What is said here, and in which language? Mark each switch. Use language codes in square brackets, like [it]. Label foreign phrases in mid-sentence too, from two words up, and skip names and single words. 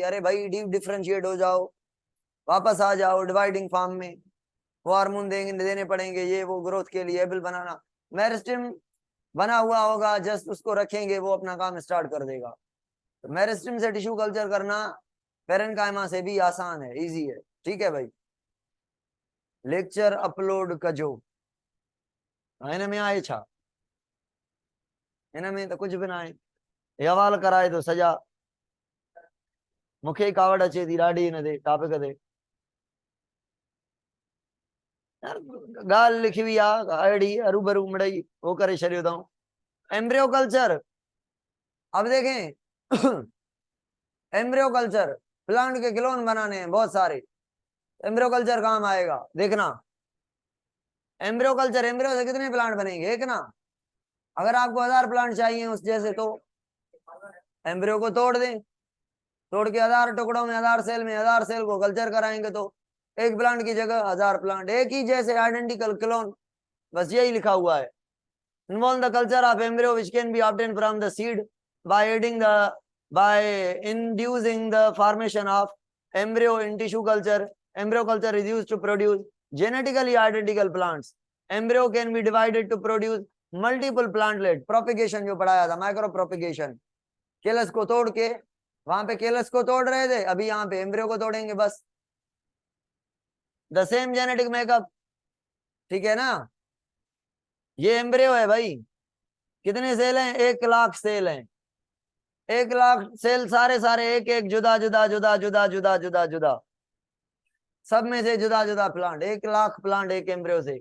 [hi] अरे भाई डीप डिफरेंशिएट हो जाओ, वापस आ जाओ [en] dividing form [hi] में, वो हार्मोन देने पड़ेंगे, ये वो ग्रोथ के लिए एबल बनाना। मेरिस्टेम बना हुआ होगा, जस्ट उसको रखेंगे, वो अपना काम स्टार्ट कर देगा। तो मेरिस्टेम से [en] tissue culture [hi] करना पेरेन्काइमा से भी आसान है, इजी है। ठीक है भाई, [en] lecture upload [sd] कजो हिन में आहे छा, हिन में तो कुछ भी ना आहे, हवाल कराए तो सजा, मूंखे कावड़ अचे थी ॾाढी हिन ते टॉपिक ते। यार ॻाल्हि लिखी हुई आहे अहिड़ी अरूबरू मिड़ई वो करे छॾियो अथऊं। [en] embryo culture, [hi] अब देखें [en] embryo culture [hi] प्लांट के क्लोन बनाने हैं बहुत सारे, [en] embryo culture [hi] काम आएगा देखना। [en] embryo culture, [hi] एम्ब्रियो से कितने प्लांट बनेंगे, एक ना। अगर आपको 1000 प्लांट चाहिए उस जैसे, तो एम्ब्रियो को तोड़ दें, तोड़ के 1000 टुकड़ों में 1000 सेल में 1000 सेल को कल्चर कराएंगे, तो एक प्लांट की जगह 1000 प्लांट, एक ही जैसे [en] identical clone, [hi] बस यही लिखा हुआ है। [en] involve the culture of embryo which can be obtained from the seed by adding the by inducing the formation of embryo in tissue culture. Embryo culture is used to produce genetically identical plants. Embryo can be divided to produce multiple plantlet. [hi] Propagation जो पढ़ाया था, [en] micro propagation, [hi] केलस को तोड़ के, वहां पे केलस को तोड़ रहे थे, अभी यहाँ पे एम्ब्रियो को तोड़ेंगे बस। [en] the same genetic makeup, [hi] ठीक है ना। ये एम्ब्रियो है भाई, कितने सेल हैं, 1 लाख सेल हैं, 1 लाख सेल, सारे सारे एक एक जुदा जुदा जुदा जुदा जुदा जुदा जुदा, सब में से जुदा जुदा प्लांट, 1 लाख प्लांट एक एम्ब्रियो से।